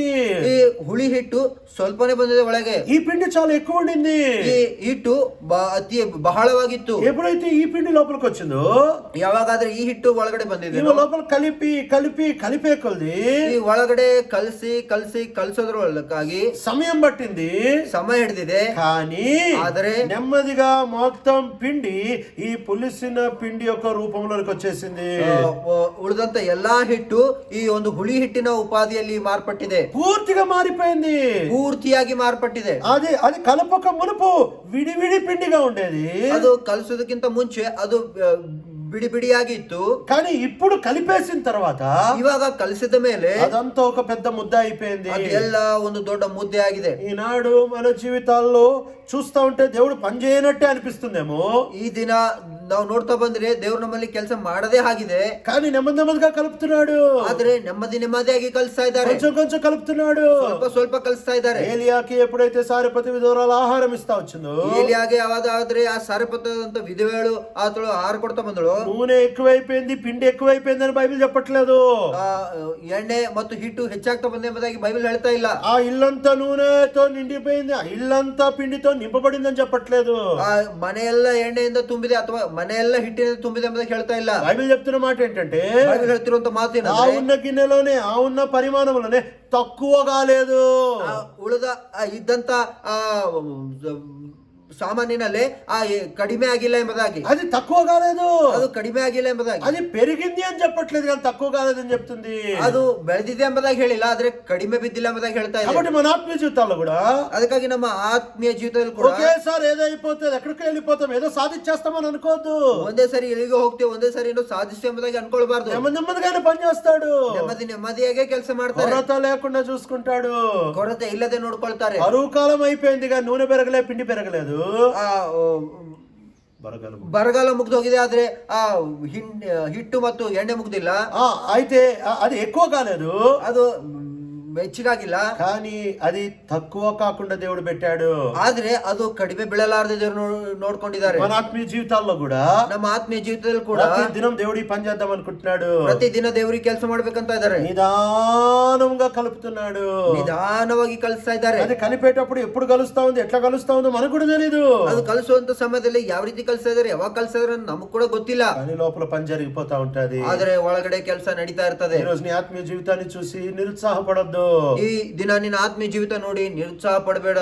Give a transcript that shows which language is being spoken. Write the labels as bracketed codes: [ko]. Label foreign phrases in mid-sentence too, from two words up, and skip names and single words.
[kn] ಈ ಹುಳಿ ಹಿಟ್ಟು ಸ್ವಲ್ಪನೇ ಬಂದಿದೆ ಒಳಗೆ. [te] ఈ పిండి చాలా ఎక్కువ ఉండింది, [kn] ಈ ಹಿಟ್ಟು ಅತಿ ಬಹಳವಾಗಿತ್ತು. [te] ఎప్పుడైతే ఈ పిండి లోపలికి వచ్చిందో, [kn] ಯಾವಾಗಾದ್ರೆ ಈ ಹಿಟ್ಟು ಒಳಗಡೆ ಬಂದಿದೆ, [te] లోపల కలిపే కొద్ది [kn] ಈ ಒಳಗಡೆ ಕಲಸೋದ್ರೊಳಗಾಗಿ ಸಮಯ ಹಿಡಿದಿದೆ. [te] కానీ [kn] ಆದರೆ [te] నెమ్మదిగా మొత్తం పిండి ఈ పులిసిన పిండి యొక్క రూపంలోకి వచ్చేసింది. [kn] ಉಳಿದಂತ ಎಲ್ಲಾ ಹಿಟ್ಟು ಈ ಒಂದು ಹುಳಿ ಹಿಟ್ಟಿನ ಉಪಾಧಿಯಲ್ಲಿ ಮಾರ್ಪಟ್ಟಿದೆ, [te] పూర్తిగా మారిపోయింది, [kn] ಪೂರ್ತಿಯಾಗಿ ಮಾರ್ಪಟ್ಟಿದೆ. [te] అది కలపక మునుపు విడివిడి పిండిగా ఉండేది. [kn] ಅದು ಕಲಸೋದಕ್ಕಿಂತ ಮುಂಚೆ ಅದು ಬಿಡಿಯಾಗಿತ್ತು. [te] కానీ ఇప్పుడు కలిపేసిన తర్వాత, [kn] ಇವಾಗ ಕಲಸಿದ ಮೇಲೆ [te] అదంతా ఒక పెద్ద ముద్ద అయిపోయింది. [kn] ಎಲ್ಲ ಒಂದು ದೊಡ್ಡ ಮುದ್ದೆ ಆಗಿದೆ. [te] ఈనాడు మన జీవితాల్లో చూస్తా ఉంటే దేవుడు పని చేయనట్టే అనిపిస్తుందేమో. [kn] ಈ ದಿನ ನಾವು ನೋಡ್ತಾ ಬಂದ್ರೆ ದೇವ್ರು ನಮ್ಮಲ್ಲಿ ಕೆಲಸ ಮಾಡದೇ ಆಗಿದೆ, [te] కానీ నెమ్మదిగా కలుపుతున్నాడు. [kn] ಆದ್ರೆ ನೆಮ್ಮದಿಯಾಗಿ ಕಲಿಸ್ತಾ ಇದ್ದಾರೆ, [te] కొంచెం కలుపుతున్నాడు, [kn] ಸ್ವಲ್ಪ ಕಲಿಸ್ತಾ ಇದ್ದಾರೆ. [te] ఏలియాకి ఎప్పుడైతే సారెపతి విధవరాలు ఆహారం ఇస్తా వచ్చిందో, [kn] ఏలియాಗೆ ಯಾವಾದ್ರೆ ಆ ಸಾರೆಪತದಂತ ವಿಧವೆಗಳು ಆತಳು ಆಹಾರ ಕೊಡ್ತಾ ಬಂದಳು. [te] నూనె ఎక్కువైపోయింది, పిండి ఎక్కువైపోయింది అని బైబిల్ చెప్పట్లేదు. [kn] ಎಣ್ಣೆ ಮತ್ತು ಹಿಟ್ಟು ಹೆಚ್ಚಾಗ್ತಾ ಬಂದ ಎಂಬುದಾಗಿ ಬೈಬಲ್ ಹೇಳ್ತಾ ಇಲ್ಲ. [te] ఆ ఇల్లంతా నూనెతో నిండిపోయింది, ఆ ఇల్లంతా పిండితో నింపబడిందని చెప్పట్లేదు. [kn] ಆ ಮನೆಯೆಲ್ಲ ಎಣ್ಣೆಯಿಂದ ತುಂಬಿದೆ ಅಥವಾ ಮನೆಯೆಲ್ಲ ಹಿಟ್ಟಿನಿಂದ ತುಂಬಿದೆ ಎಂಬುದಾಗಿ ಹೇಳ್ತಾ ಇಲ್ಲ. [te] బైబిల్ చెప్తున్న మాట ఏంటంటే, [kn] బైబిల్ ಹೇಳ್ತಿರುವಂತ ಮಾತು [te] ఆ ఉన్న గిన్నెలోనే, ఆ ఉన్న పరిమాణంలోనే తక్కువ కాలేదు, [kn] ಉಳಿದ ಇದ್ದಂತ ಸಾಮಾನಿನಲ್ಲಿ ಕಡಿಮೆ ಆಗಿಲ್ಲ ಎಂಬುದಾಗಿ. [te] అది తక్కువ కాలేదు, [kn] ಅದು ಕಡಿಮೆ ಆಗಿಲ್ಲ ಎಂಬುದಾಗಿ. [te] అది పెరిగింది అని చెప్పట్లేదు, కానీ తక్కువ కాలేదని చెప్తుంది. [kn] ಅದು ಬೆಳೆದಿದೆ ಎಂಬುದಾಗಿ ಹೇಳಿಲ್ಲ, ಆದ್ರೆ ಕಡಿಮೆ ಬಿದ್ದಿಲ್ಲ ಎಂಬುದಾಗಿ ಹೇಳ್ತಾ ಇದೆ. [te] కాబట్టి మన ఆత్మీయ జీవితాల్లో కూడా, [kn] ಅದಕ್ಕಾಗಿ ನಮ್ಮ ಆತ್ಮೀಯ ಜೀವಿತದಲ್ಲಿ ಕೂಡ [te] ఒకేసారి ఏదో అయిపోతుంది, ఎక్కడికి వెళ్ళిపోతాం, ఏదో సాధించేస్తామని అనుకోవద్దు. [kn] ಒಂದೇ ಸರಿ ಎಲ್ಲಿಗೆ ಹೋಗ್ತೇವೆ, ಒಂದೇ ಸರಿ ಏನೋ ಸಾಧಿಸ್ತು ಎಂಬುದಾಗಿ ಅನ್ಕೊಳ್ಬಾರ್ದು. [te] నెమ్మదిగానే పని చేస్తాడు, [kn] ನೆಮ್ಮದಿಯಾಗೆ ಕೆಲಸ ಮಾಡ್ತಾರೆ, [te] కొరత లేకుండా చూసుకుంటాడు, [kn] ಕೊರತೆ ಇಲ್ಲದೆ ನೋಡ್ಕೊಳ್ತಾರೆ. [te] కరువు కాలం అయిపోయింది, కానీ నూనె పెరగలే, పిండి పెరగలేదు. [kn] ಬರಗಾಲ ಮುಗ್ದೋಗಿದೆ, ಆದ್ರೆ ಆ ಹಿಟ್ಟು ಮತ್ತು ಎಣ್ಣೆ ಮುಗ್ದಿಲ್ಲ. [te] అయితే అది ఎక్కువ కాలేదు, [kn] ಅದು ಹೆಚ್ಚಿಗಾಗಿಲ್ಲ, [te] కానీ అది తక్కువ కాకుండా దేవుడు పెట్టాడు. [kn] ಆದ್ರೆ ಅದು ಕಡಿಮೆ ಬೀಳಲಾರದೆ ದೇವರು ನೋಡ್ಕೊಂಡಿದ್ದಾರೆ. [te] మన ఆత్మీయ జీవితాల్లో కూడా, [kn] ನಮ್ಮ ಆತ್ಮೀಯ ಜೀವಿತದಲ್ಲಿ ಕೂಡ [te] ప్రతి దినం దేవుడి పని చేద్దాం అనుకుంటున్నాడు. [kn] ಪ್ರತಿ ದಿನ ದೇವರಿಗೆ ಕೆಲಸ ಮಾಡ್ಬೇಕಂತ ಇದ್ದಾರೆ, [te] నిదానంగా కలుపుతున్నాడు, [kn] ನಿಧಾನವಾಗಿ ಕಲಿಸ್ತಾ ಇದ್ದಾರೆ. [te] అది కలిపేటప్పుడు ఎప్పుడు కలుస్తా ఉంది, ఎట్లా కలుస్తా ఉందో మనకు కూడా తెలీదు. [kn] ಅದು ಕಲಿಸುವಂತ ಸಮಯದಲ್ಲಿ ಯಾವ ರೀತಿ ಕಲಿಸ್ತಾ ಇದ್ದಾರೆ, ಯಾವಾಗ ಕಲಿಸ್ತಾ ಇದ್ದಾರೆ ನಮಗ್ ಕೂಡ ಗೊತ್ತಿಲ್ಲ, [te] కానీ లోపల పని జరిగిపోతా ఉంటది. [kn] ಆದ್ರೆ ಒಳಗಡೆ ಕೆಲಸ ನಡೀತಾ ಇರ್ತದೆ. [te] ఈ రోజు నీ ఆత్మీయ జీవితాన్ని చూసి నిరుత్సాహపడద్దు. [kn] ಈ ದಿನ ನಿನ್ನ ಆತ್ಮೀಯ ಜೀವಿತ ನೋಡಿ ನಿರುತ್ಸಾಹ ಪಡಬೇಡ.